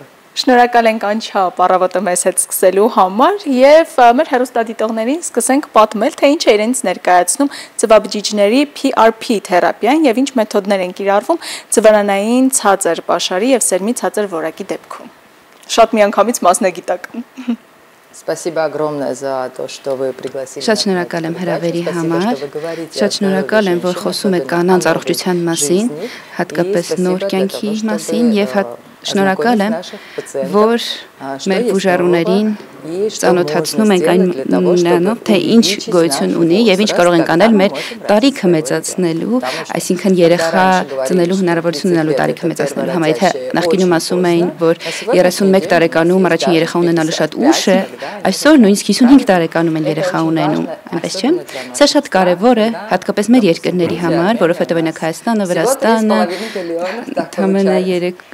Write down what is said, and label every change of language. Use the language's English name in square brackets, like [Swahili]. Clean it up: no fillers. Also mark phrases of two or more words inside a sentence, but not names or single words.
[Armenian] Շնորհակալ ենք անչափ առավոտը մեզ հետ սկսելու համար եւ մեր հեռուստադիտողներին սկսենք պատմել, թե ինչ է իրենց ներկայացնում ծվաբջիջների PRP թերապիան եւ ինչ մեթոդներ են կիրառվում ծվարանային ցածր պաշարի եւ սերմի ցածր որակի դեպքում։ Շատ միանգամից մասնագիտական։ [Russian] Спасибо огромное за то, что вы пригласили. [Armenian] Շատ շնորհակալ եմ հրավերի համար։ Շատ շնորհակալ եմ, որ խոսում եք կանանց առողջության մասին, հատկապես նոր կյանքի մասին եւ շնորհակալ եմ, որ մեր բուժառուներին ծանոթացնում ենք նրանով, թե ինչ գոյություն ունի եւ ինչ կարող ենք անել մեր տարիքը մեծացնելու, այսինքն երեխա ծնելու հնարավորություն ունենալու տարիքը մեծացնելու համար։ Եթե նախկինում ասում էին, որ 31 տարեկանում առաջին երեխա ունենալը շատ ուշ է, այսօր նույնիսկ 55 տարեկանում են երեխա ունենում, այնպես չէ՞։ Սա շատ կարևոր է, հատկապես մեր երկրների համար, որովհետեւ այնակ Հայաստանը, Վրաստանը, ընդամենը